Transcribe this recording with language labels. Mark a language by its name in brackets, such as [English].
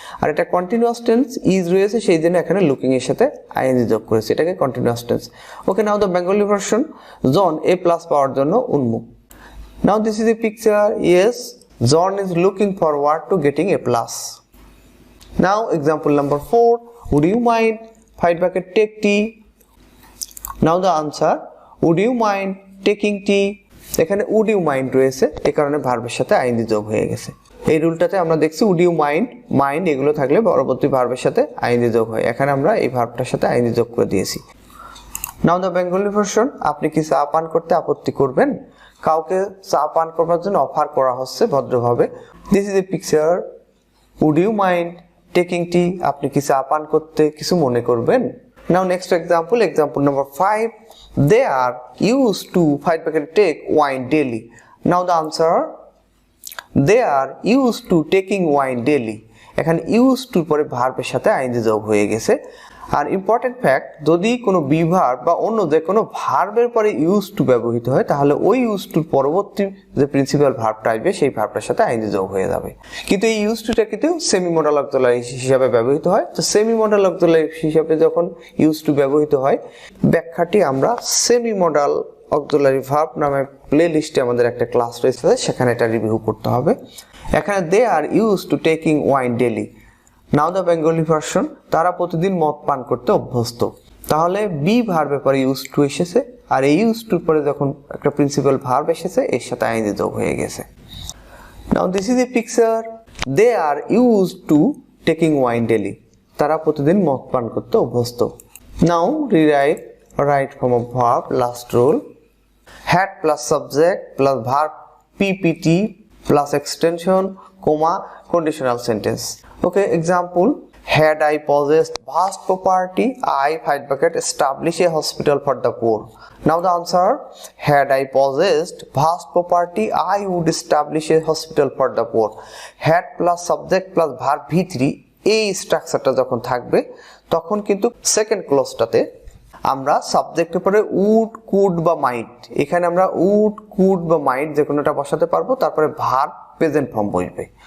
[Bangla] আর এটা continuous tense is রয়েছে, সেই জন্য এখানে লুকিং এর সাথে আইএনজি যোগ করেছি, এটাকে continuous tense. [English] okay, now the Bengali version, John A plus [Bangla] পাওয়ার জন্য উন্মুখ। [English] Now this is a picture, yes, John is looking forward to getting a plus. Now example number 4, would you mind take tea. Now the answer, would you mind taking tea? [Bangla] এখানে would you mind রয়েছে, এই কারণে ভার্বের সাথে ING যোগ হয়ে গেছে। এই রুলটাতে আমরা দেখছি উড ইউ মাইন্ড, মাইন্ড এগুলো থাকলে পরবর্তী ভার্বের সাথে আইএনজি যোগ হয়, এখানে আমরা এই ভার্বটার সাথে আইএনজি যোগ করে দিয়েছি। [English] now the Bengali version, [Bangla] আপনি কি চা পান করতে আপত্তি করবেন? কাউকে চা পান করবার জন্য অফার করা হচ্ছে ভদ্রভাবে। [English] this is a picture, would you mind taking tea, [Bangla] আপনি কি চা পান করতে কিছু মনে করবেন? [English] Now next example number 5, they are used to take wine daily. Now the answer, they are used to taking wine daily. [Bangla] এখানে used to পরে ভার্বের সাথে আইএনজি যোগ হয়ে গেছে। আর ইম্পর্টেন্ট ফ্যাক্ট, যদি কোনো বি ভার্ব বা অন্য যে কোনো ভার্বের পরে used to ব্যবহৃত হয়, তাহলে ওই used to পরবর্তী যে প্রিন্সিপাল ভার্বটা আসবে সেই ভার্বটার সাথে আইএনজি যোগ হয়ে যাবে। কিন্তু এই used to টা কিন্তু সেমি মডাল অক্সিলারি হিসাবে ব্যবহৃত হয়। তো সেমি মডাল অক্সিলারি হিসাবে যখন used to ব্যবহৃত হয়, ব্যাখ্যাটি আমরা সেমি মডাল অক্সিলারি ভার্ব নামে প্লে লিস্টে আমাদের একটা ক্লাস রয়েছে, সেখানে এটা রিভিউ করতে হবে। এখানে [English] they are used to taking wine daily. Now the Bengali version, [Bangla] তারা প্রতিদিন মদ পান করতে অভ্যস্ত। তাহলে বি ভার্বের পরে ইউজ টু এসেছে, আর এই ইউজ টুর পরে যখন একটা প্রিন্সিপাল ভার্ব এসেছে এর সাথে আইএনজি যোগ হয়ে গেছে। [English] now this is a picture, they are use to taking wine daily, [Bangla] তারা প্রতিদিন মদ পান করতে অভ্যস্ত। [English] Now rewrite, right form of verb, last rule, had plus subject plus verb PPT plus extension, comma, conditional sentence. Okay, example, had I possessed vast property, I establish a hospital for the poor. Now the answer, had I possessed vast property, I would establish a hospital for the poor. Had plus subject plus verb V3, [Bangla] এই স্ট্রাকচারটা যখন থাকবে তখন কিন্তু second ক্লজটাতে আমরা সাবজেক্টের পরে would, could বা মাইট, এখানে আমরা উড, কুড বা মাইট যে কোনোটা বসাতে পারবো, তারপরে ভার্ব প্রেজেন্ট ফর্ম বসবে।